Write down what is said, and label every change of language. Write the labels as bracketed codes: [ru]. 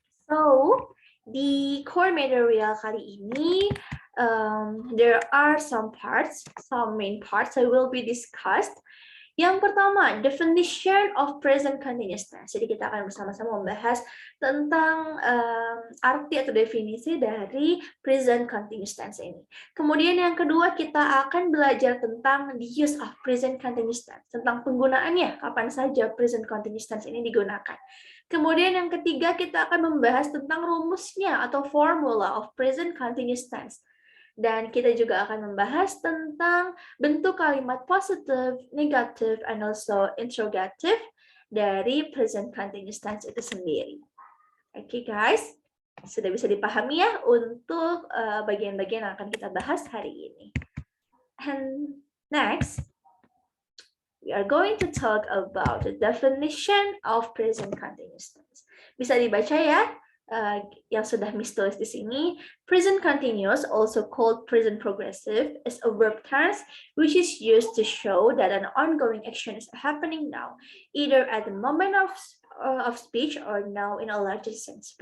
[en] So, [id] di core material kali ini, [en] there are some parts, some main parts that will be discussed. [id] Yang pertama, [en] definition of present continuous tense. [id] Jadi kita akan bersama-sama membahas tentang arti atau definisi dari present continuous tense ini. Kemudian yang kedua, kita akan belajar tentang [en] the use of present continuous tense, [id] tentang penggunaannya, kapan saja present continuous tense ini digunakan. Kemudian yang ketiga, kita akan membahas tentang rumusnya atau [en] formula of present continuous tense. [id] Dan kita juga akan membahas tentang bentuk kalimat [en] positive, negative, and also interrogative [id] dari present continuous tense itu sendiri. Oke guys, sudah bisa dipahami ya untuk bagian-bagian yang akan kita bahas hari ini. [en] And next, we are going to talk about the definition of present continuous tense. [id] Bisa dibaca ya, yang sudah Miss tulis di sini. [en] Present continuous, also called present progressive, is a verb tense which is used to show that an ongoing action is happening now, either at the moment of speech or now in a larger sense.